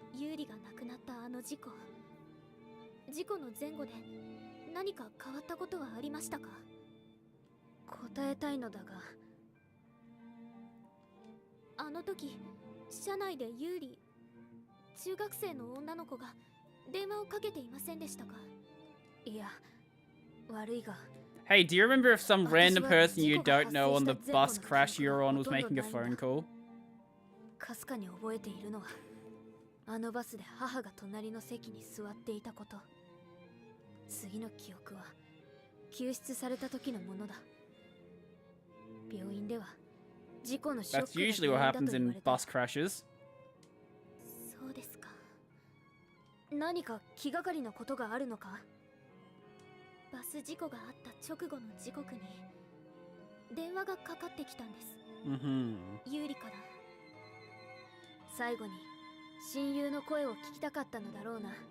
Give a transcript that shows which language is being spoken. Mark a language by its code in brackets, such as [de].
[ja] ユーリが亡くなったあの事故の前後で何か変わったことはありましたか？答えたいのだが、あの時車内でユーリ、中学生の女の子が電話をかけていませんでしたか？いや、悪いが。 [en] Hey, do you remember if some random person you don't know on the bus crash you were on was making a phone call? [ja] かすかに覚えているのは、あのバスで母が隣の席に座っていたこと。次の記憶は救出された時のものだ。病院では事故のショック [en] That's usually what happens in bus crashes. [ja] そうですか。何か気がかりなことがあるのか？バス事故があった直後の時刻に電話がかかってきたんです。ユーリから。最後に親友の声を聞きたかったのだろうな。